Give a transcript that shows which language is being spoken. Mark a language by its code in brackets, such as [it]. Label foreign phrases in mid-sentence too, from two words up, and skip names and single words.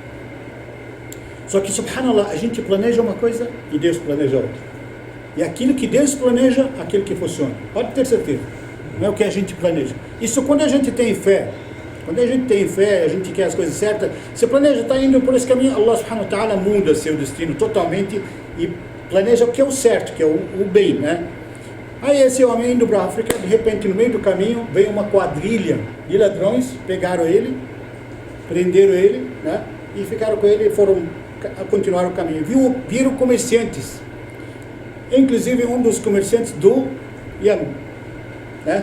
[pt] Só que, subhanallah, a gente planeja uma coisa e Deus planeja outra. E aquilo que Deus planeja, aquilo que funciona. Pode ter certeza. Não é o que a gente planeja. Isso quando a gente tem fé. Quando a gente tem fé, a gente quer as coisas certas, você planeja, está indo por esse caminho, [ar] الله سبحانه وتعالى [pt] muda seu destino totalmente e planeja o que é o certo, que é o bem, né? Aí esse homem indo para a África, de repente no meio do caminho, veio uma quadrilha de ladrões, pegaram ele, prenderam ele, né? E ficaram com ele e foram continuar o caminho. Viram comerciantes, inclusive um dos comerciantes do Iêmen, né?